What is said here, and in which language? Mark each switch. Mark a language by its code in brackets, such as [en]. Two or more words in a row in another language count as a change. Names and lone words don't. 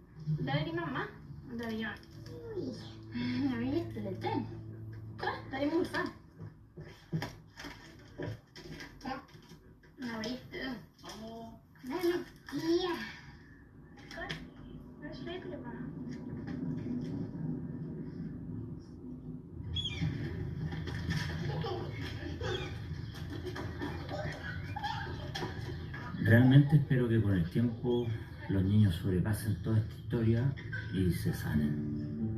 [sv] Där är din mamma. Och där är jag. Oj, jag är jätteliten. Kolla, där är morfar. Ja, jag var jätteung. Nej, men ja. Kolla, jag släpper det bara. [es] Realmente espero que con el tiempo los niños sobrepasen toda esta historia y se sanen.